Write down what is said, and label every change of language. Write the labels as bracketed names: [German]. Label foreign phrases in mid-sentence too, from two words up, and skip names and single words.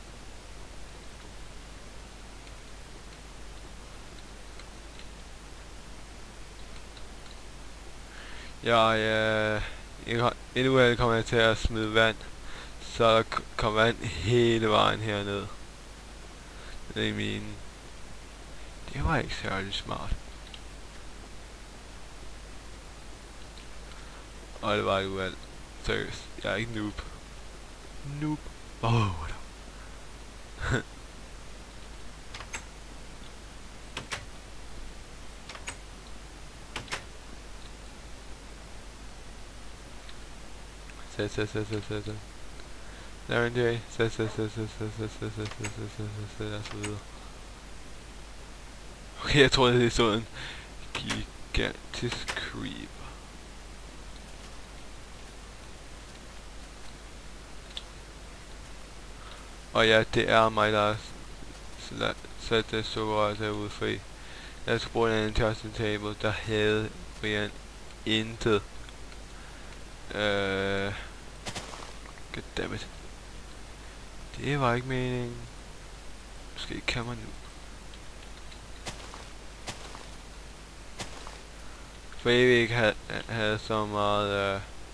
[Danish] Et uheld kommer jeg til at smide vand, så der kommer vand hele vejen herned. Det er min... Det var ikke særlig smart. Og det var et uheld. Seriøst, jeg er ikke noob. [English] Noob. What up? [Danish] Sæt. Der en J. Sæt. Og så videre. Okay, jeg tror det er sådan en gigantisk creeper. Og ja, det er mig, der sat det sukker derude fri. Jeg skulle bruge en [English] interesting table, [Danish] der havde Brian intet. Goddammit. Det var ikke meningen. Måske kan man nu. Fordi vi ikke havde så meget...